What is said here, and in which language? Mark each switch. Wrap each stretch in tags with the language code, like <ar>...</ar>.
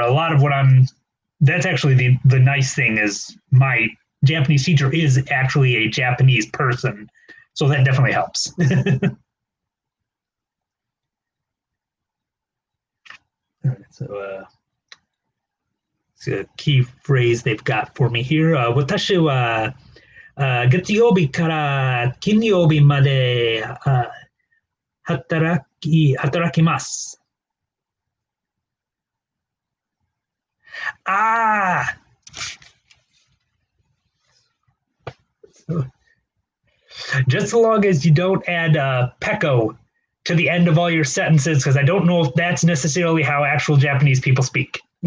<en>A lot of what I'm that's actually the nice thing is my Japanese teacher is actually a Japanese person, so that definitely helps. so it's a key phrase they've got for me here.</en> <ja>私は月曜日から金曜日まで働きます。</ja> <en>Ah, just as long as you don't add peko to the end of all your sentences, because I don't know if that's necessarily how actual Japanese people speak.</en>